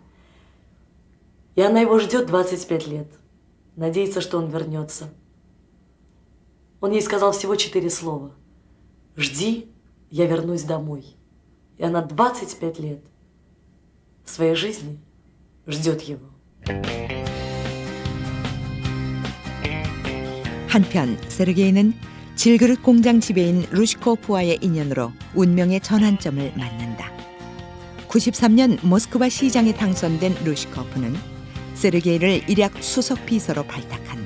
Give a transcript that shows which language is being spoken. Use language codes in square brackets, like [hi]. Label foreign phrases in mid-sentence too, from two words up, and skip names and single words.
[ru] И она его ждет 25 лет. Надеется, что он вернется. Он ей сказал всего 4 слова. «Жди, я вернусь домой». И она 25 лет своей жизни ждет его. [ko] 한편 세르게이는 질그릇 공장 지배인 루시코프와의 인연으로 운명의 전환점을 맞는다. 93년 모스크바 시장에 당선된 루시코프는 세르게이를 일약 수석 비서로 발탁한다.